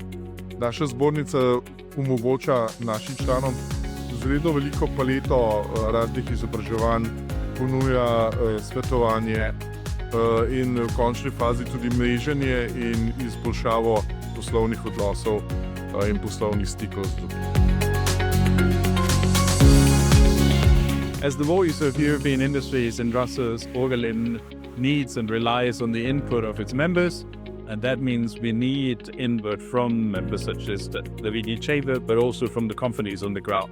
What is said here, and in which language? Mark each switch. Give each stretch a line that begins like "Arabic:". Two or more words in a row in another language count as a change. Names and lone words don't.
Slovenian: Naša zbornica omogoča našim članom zelo veliko paleto raznih izobraževanj, ponuja svetovanje in v končni fazi tudi mreženje in izboljšavo poslovnih odnosov in poslovnih stikov z drugimi.
English: As the voice of European industries in Brussels, Orgelin needs and relies on the input of its members, and that means we need input from members such as the VD Chamber, but also from the companies on the ground.